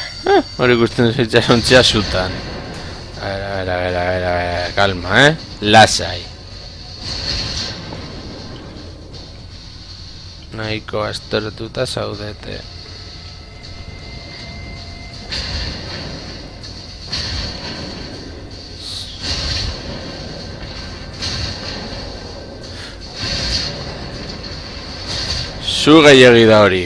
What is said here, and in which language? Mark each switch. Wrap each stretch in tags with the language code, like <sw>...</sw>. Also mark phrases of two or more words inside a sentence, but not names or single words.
<eu>Hori ikusten itxasontzia zutan.</eu> <es>A ver, calma,</es> <eu>lasai. Nahiko astortuta zaudete. Zu gehiegi da hori.</eu>